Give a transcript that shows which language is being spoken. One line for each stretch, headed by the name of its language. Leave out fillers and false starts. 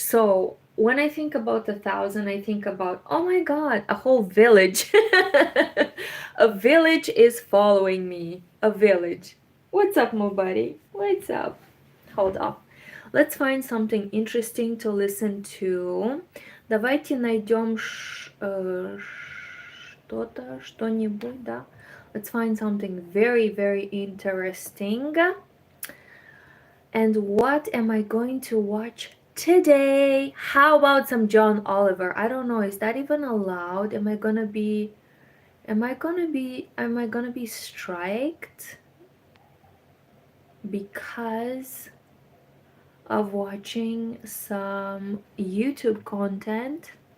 English: So when I think about 1,000, I think about, oh my God, a whole village. A village is following me. A village. What's up, my buddy? What's up? Hold up. Let's find something interesting to listen to.
Russian: Давайте найдем что-то, что-нибудь, да?
English: Let's find something very, very interesting. And what am I going to watch today? How about some John Oliver? I don't know, is that even allowed? Am I gonna be striked because of watching some YouTube content?